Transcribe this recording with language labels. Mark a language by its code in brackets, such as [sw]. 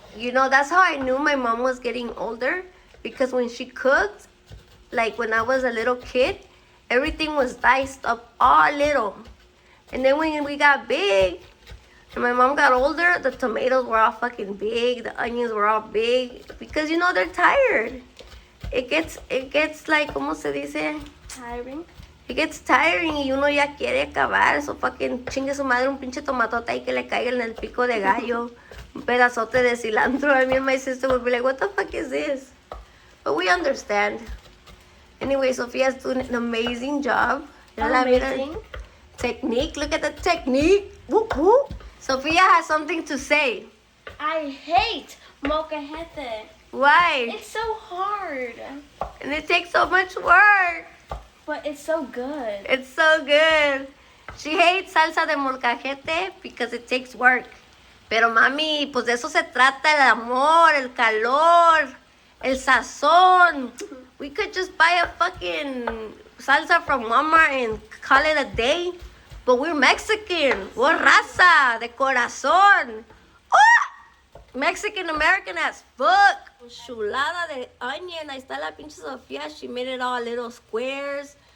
[en] That's how I knew my mom was getting older, because when she cooked, like when I was a little kid, everything was diced up all little. And then when we got big, and my mom got older, the tomatoes were all fucking big, the onions were all big, because they're tired. It gets like, [es] ¿cómo se dice? [en] Tiring. It gets tiring [es] y uno ya quiere acabar. [en] So fucking [es] chingue su madre un pinche tomatote ahí que le caiga en el pico de gallo. Un pedazote de cilantro. [en] I mean, my sister would be like, what the fuck is this? But we understand. Anyway, Sophia's doing an amazing job. Amazing. Technique. Look at the technique. Whoop, whoop. Sophia has something to say. I hate molcajete. Why? It's so hard. And it takes so much work. But it's so good. It's so good. She hates salsa de molcajete because it takes work. [es] Pero mami, pues de eso se trata, el amor, el calor, el sazón. [en] We could just buy a fucking salsa from Walmart and call it a day. But we're Mexican. We're raza, [es] de corazón. [en] Oh! Mexican American as fuck. [es] Chulada de [en] onion. [es] Ahí está la pinche [en] Sophia. She made it all little squares.